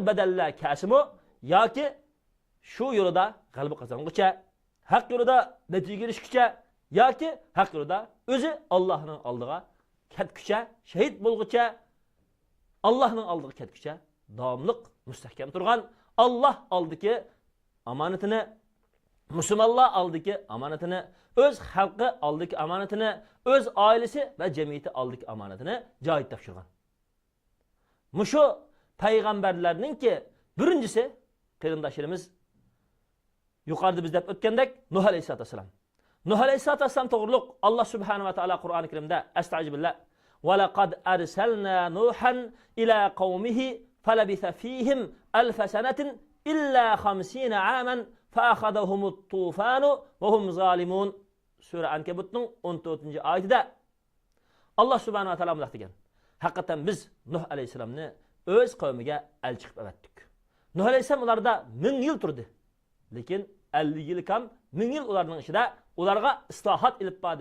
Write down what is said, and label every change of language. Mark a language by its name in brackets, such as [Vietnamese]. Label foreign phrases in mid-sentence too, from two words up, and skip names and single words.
[Uzbek] badallar kasimi yoki shu yo'lda g'alaba qozonguncha, haq yo'lida natijaga erishguncha yoki haq yo'lda o'zi Allohning oldiga ketguncha, shahid bo'lguncha, Allohning oldiga ketguncha davomliq mustahkam turgan, Alloh oldiki amonatini, musulmonlar oldiki amonatini, o'z xalqi oldiki amonatini, o'z oilasi va jamiyati oldiki amonatini joyida topshirgan. Mushu payg'ambarlarningki birinchisi qarindoshlarimiz yuqorida biz deb o'tgandek Nuh [Arabic] عليه الصلاة والسلام. [Uzbek] Nuh [Arabic] عليه الصلاة والسلام [Uzbek] to'g'riliq Alloh [Arabic] سبحانه وتعالى [Uzbek] Qur'oni Karimda [Arabic] أستغفر الله ولقد أرسلنا نوحا إلى قومه فلبث فيهم ألف سنة إلا 50 عاما فأخذهم الطوفان وهم ظالمون. [Uzbek] Sura Ankabutning 14-oyatida Alloh [Arabic] سبحانه وتعالى [Uzbek] bunday degan. Haqiqatan biz Nuh alayhisalomni o'z qavmiga elchi qilib avatdik. Nuh alayhisalom ularda 1000 yil turdi. Lekin 50 yil kam 1000 yil ularning ichida ularga islohot ilib berdi.